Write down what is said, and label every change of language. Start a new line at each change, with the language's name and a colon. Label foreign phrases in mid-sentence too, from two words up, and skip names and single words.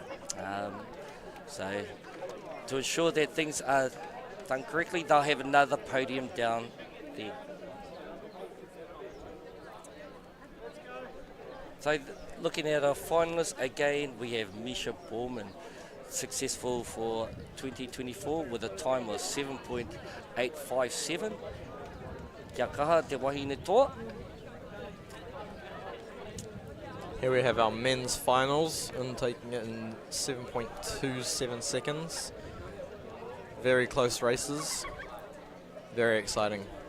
English: So to ensure that things are done correctly, they'll have another podium down there. So looking at our finalists, again we have Misha Borman, successful for 2024 with a time of 7.857.
Māori: Kia kaha te wahine toa.
English: Here we have our men's finals and taking it in 7.27 seconds. Very close races, very exciting.